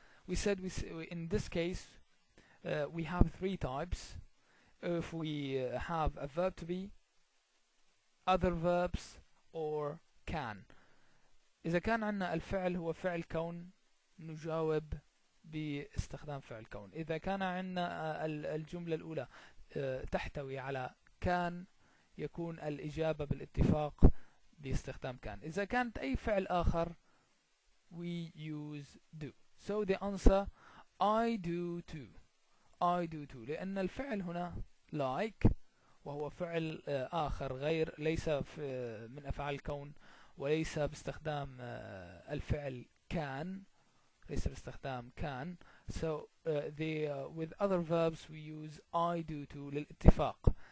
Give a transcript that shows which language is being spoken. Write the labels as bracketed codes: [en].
[en] We said in this case we have 3 types. If we have a verb to be, other verbs, or can. [ar] إذا كان عندنا الفعل هو فعل كون نجاوب باستخدام فعل كون. إذا كان عندنا الجملة الأولى تحتوي على كان يكون الإجابة بالاتفاق باستخدام كان. إذا كانت أي فعل آخر [en] we use do. So the answer I do too. I do too. [ar] لأن الفعل هنا like وهو فعل آخر غير ليس من أفعال الكون وليس باستخدام الفعل كان. ليس باستخدام كان. [en] So with other verbs we use I do too [ar] للاتفاق.